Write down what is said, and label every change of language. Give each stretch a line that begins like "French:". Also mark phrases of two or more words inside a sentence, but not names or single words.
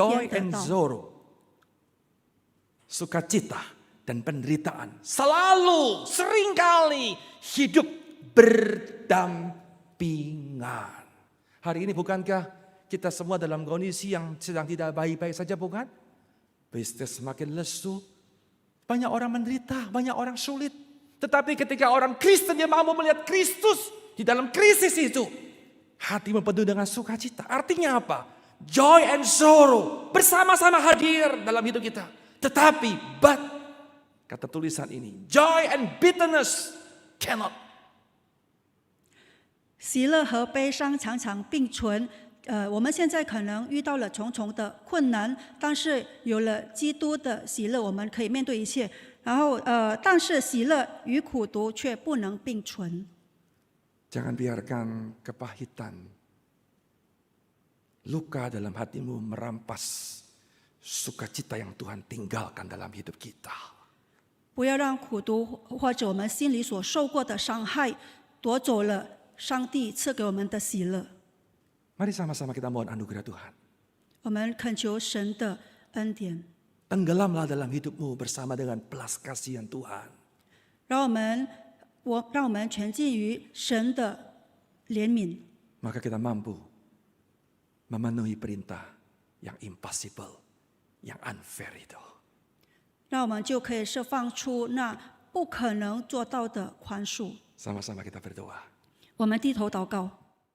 English: Joy
Chinese: 天
English: and
Chinese: 的道：
English: sorrow,
Indonesian: sukacita dan penderitaan selalu seringkali hidup berdampingan. Hari ini bukankah kita semua dalam kondisi yang sedang tidak baik-baik saja, bukan? Bisnis semakin lesu, banyak orang menderita, banyak orang sulit. Tetapi ketika orang Kristen dia mau melihat Kristus di dalam krisis itu, hatimu penuh dengan sukacita. Artinya apa?
English: Joy and sorrow
Indonesian: bersama-sama hadir dalam hidup kita. Tetapi, but, kata tulisan ini,
English: joy and bitterness cannot.
Chinese: 喜乐和悲伤常常并存。我们现在可能遇到了重重的困难，但是有了基督的喜乐，我们可以面对一切。然后，但是喜乐与苦毒却不能并存。
Indonesian: Jangan biarkan kepahitan, luka dalam hatimu merampas sukacita yang Tuhan tinggalkan dalam hidup kita.
Chinese: 不要让苦毒或者我们心里所受过的伤害夺走了上帝赐给我们的喜乐。
Indonesian: Mari sama-sama kita mohon anugerah Tuhan.
Chinese: 我们恳求神的恩典，
Indonesian: Tenggelamlah dalam hidupmu bersama dengan belas kasihan Tuhan.
Chinese: 让我们全进于神的怜悯，
Indonesian: maka kita mampu memenuhi perintah yang impossible, yang unfair itu.
Chinese: 让我们就可以释放出那不可能做到的宽恕。
Indonesian: Sama-sama kita berdoa.
Chinese: 我们低头祷告。